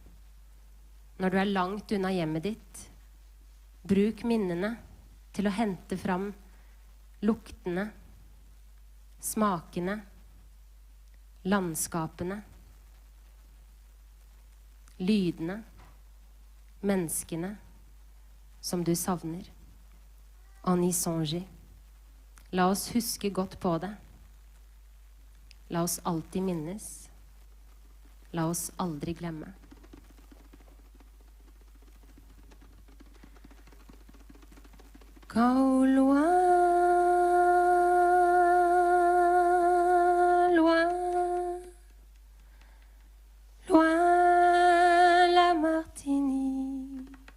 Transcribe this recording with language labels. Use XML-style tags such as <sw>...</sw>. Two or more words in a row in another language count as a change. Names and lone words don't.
<no>Når du er langt unna hjemmet ditt, bruk minnene til å hente fram luktene, smakene, landskapene, lydene, menneskene, som du savner.</no> <fr>En y songer.</fr> <no>La oss huske godt på det. La oss alltid minnes. La oss aldri glemme.</no> <fr>Quand au loin, loin, loin la Martinique,</fr>